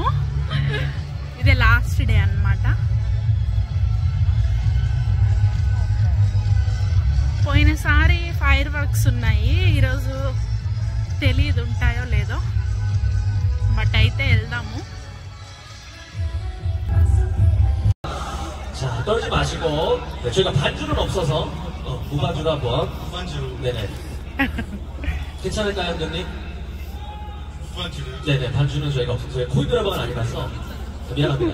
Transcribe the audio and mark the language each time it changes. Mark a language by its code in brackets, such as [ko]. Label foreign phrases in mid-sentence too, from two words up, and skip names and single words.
[te] ఇదే [en] last day [te] అన్నమాట. పోయినసారి [en] fire works [te] ఉన్నాయి. ఈరోజు తెలియదు ఉంటాయో లేదో, బట్ అయితే వెళ్దాము. [ko] 자, 떨지 마시고. 네, 저희가 반주는 없어서 무반주로 한번. 무반주. 네네. 괜찮을까요, 형님? 무반주. 네네, 반주는 저희가 없어서 저희 코인 드라마가 아니라서 미안합니다.